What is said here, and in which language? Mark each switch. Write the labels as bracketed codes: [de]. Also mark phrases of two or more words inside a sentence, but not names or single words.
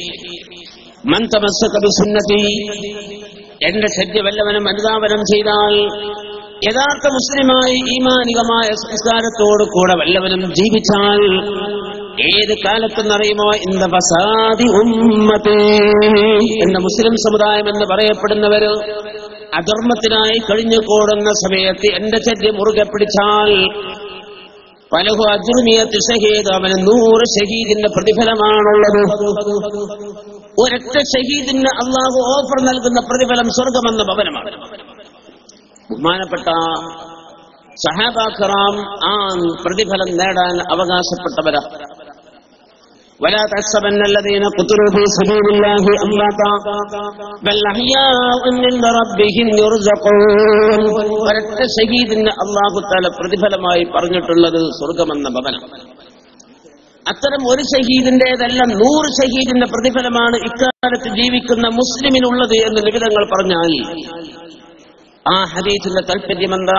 [ar] من تمسك بسنتي, [ml] എന്റെ ശരീരം വല്ലവനും അനുധാവനം ചെയ്താൽ, യഥാർത്ഥ മുസ്ലിമായി ഈമാനികമായ സംസ്കാരത്തോടു കൂടെ വല്ലവനും ജീവിച്ചാൽ, ഏത് കാലത്തെന്നറിയുമോ, [ar] إن فساد أمتي, [ml] എന്ന മുസ്ലിം സമുദായം എന്ന് പറയപ്പെടുന്നവര് അധർമ്മത്തിനായി കഴിഞ്ഞുകൂടുന്ന സമയത്ത് എന്റെ ചര്യ മുറുകെ പിടിച്ചാൽ [ar] فله أجر مئة شهيد, [ml] അവന് 100 ഷഹീദിന്റെ പ്രതിഫലമാണുള്ളത്. ഒരൊറ്റ ഷഹീദിന് അള്ളാഹു ഓഫർ നൽകുന്ന പ്രതിഫലം സ്വർഗമെന്ന ഭവനമാണ്. ബഹുമാനപ്പെട്ട [ar] صحابة كرام [ml] ആ പ്രതിഫലം നേടാൻ അവകാശപ്പെട്ടവരാ. [ar] ولا تحسبن الذين قتلوا في سبيل الله أمواتا بل أحياء عند ربهم يرزقون. [ml] ഒരൊറ്റ ഷഹീദിന് [ar] الله تعالى [ml] പ്രതിഫലമായി പറഞ്ഞിട്ടുള്ളത് സ്വർഗ്ഗമെന്ന ഭവനം. അത്തരം ഒരു ഷഹീദിന്റേതല്ല, 100 ഷഹീദിന്റെ പ്രതിഫലമാണ് ഇക്കാലത്ത് ജീവിക്കുന്ന മുസ്ലിമിനുള്ളത് എന്ന് നിബിധങ്ങൾ പറഞ്ഞാൽ ആ ഹദീസിന്റെ താല്പര്യം എന്താ?